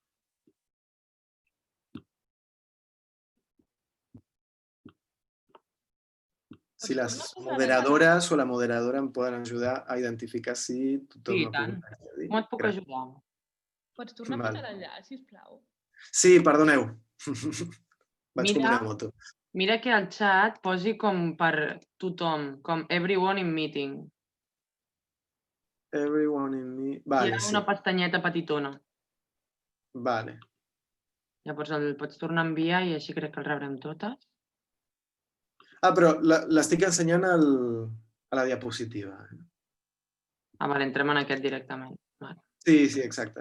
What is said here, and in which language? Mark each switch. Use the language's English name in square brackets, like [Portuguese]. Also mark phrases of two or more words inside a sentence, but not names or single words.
[Catalan] Si les moderadores o la moderadora em poden ajudar a identificar si tothom ha pogut accedir. Com et puc ajudar? Pots tornar a posar l'enllaç, sisplau? Sí, perdoneu. Vaig com una moto. Mira que al xat posi com per tothom, com [English] everyone in meeting. Everyone in meeting. [Catalan] Hi ha una pestanyeta petitona. Vale. Llavors el pots tornar a enviar i així crec que el rebrem totes. Però l'estic ensenyant a la diapositiva. Vale, entrem en aquest directament. Sí, exacte.